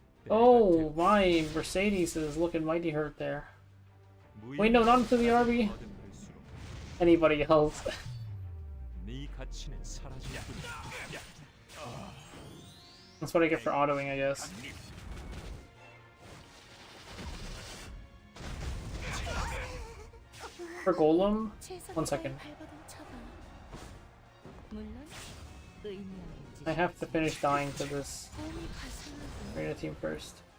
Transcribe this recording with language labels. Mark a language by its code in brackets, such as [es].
[en] Oh, my Mercedes is looking mighty hurt there. Wait, no, not into the RB. Anybody else? [ko] 네 가치는 사라질 뿐이야. [en] That's what I get for autoing, I guess. For Golem? 1 second. I have to finish dying to this arena team first.